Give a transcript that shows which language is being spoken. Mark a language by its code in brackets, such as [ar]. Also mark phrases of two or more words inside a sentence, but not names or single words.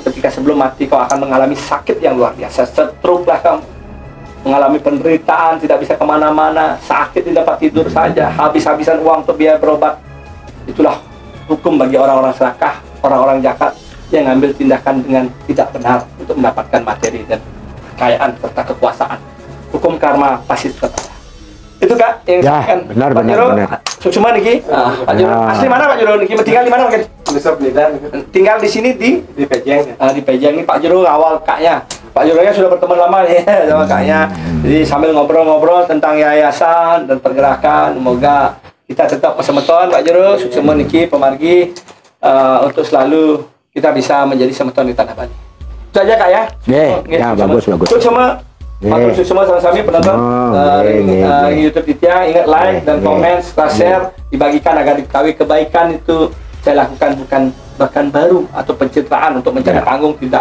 [id] Ketika sebelum mati kau akan mengalami sakit yang luar biasa, stroke lah kamu, mengalami penderitaan, tidak bisa kemana-mana, sakit, tidak dapat tidur saja, habis-habisan uang untuk biaya berobat. Itulah hukum bagi orang-orang serakah, orang-orang jahat yang ngambil tindakan dengan tidak benar untuk mendapatkan materi dan kekayaan serta kekuasaan. Hukum karma pasti tetap ada. Itu Kak yang kan benar. Cuma niki. Pak Juro asli mana Pak Juro? Niki tinggal di mana mungkin? Tinggal di sini di Pejeng. Di Pejeng ini Pak Juro awal Kaknya. Pak Juronya sudah berteman lama nih sama Kaknya. Jadi sambil ngobrol-ngobrol tentang yayasan dan pergerakan, semoga kita tetap semeton Pak Juro, sukses [ban] niki pemargi [id] untuk selalu kita bisa menjadi semeton di tanah Bali. Itu aja Kak ya. Bagus. Sukses semua. Sukses semua sama-sama penonton YouTube Ditya. Ingat like dan komen, share, dibagikan agar diketahui kebaikan itu saya lakukan bukan bahkan baru atau pencitraan untuk mencari panggung, tidak.